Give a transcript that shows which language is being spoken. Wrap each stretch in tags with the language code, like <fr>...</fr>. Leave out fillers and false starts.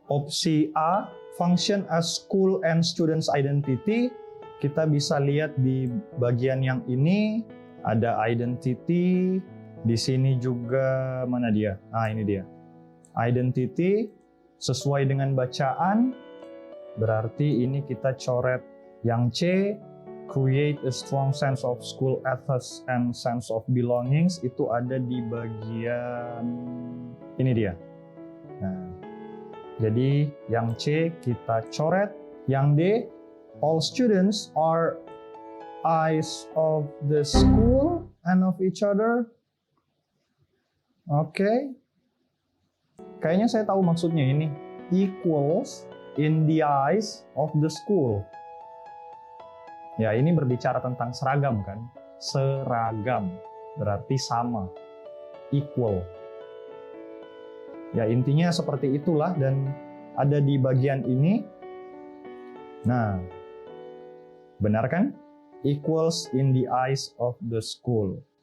<id>Opsi A,</id> <en>function as school and students identity.</en> <id>Kita bisa lihat di bagian yang ini ada identity. Di sini juga mana dia? Nah, ini dia. Identity sesuai dengan bacaan, berarti ini kita coret yang C,</id> <en>create a strong sense of school ethos and sense of belongings,</en> <id>itu ada di bagian ini dia. Nah, jadi yang C kita coret, yang D,</id> <en>all students are eyes of the school and of each other. Oke.</en> <id>Kayaknya saya tahu maksudnya ini.</id> <en>Equals in the eyes of the school.</en> <id>Ya, ini berbicara tentang seragam kan? Seragam. Berarti sama. Equal. Ya, intinya seperti itulah dan ada di bagian ini. Nah, benar kan?</id> <en>Equals in the eyes of the school.</en>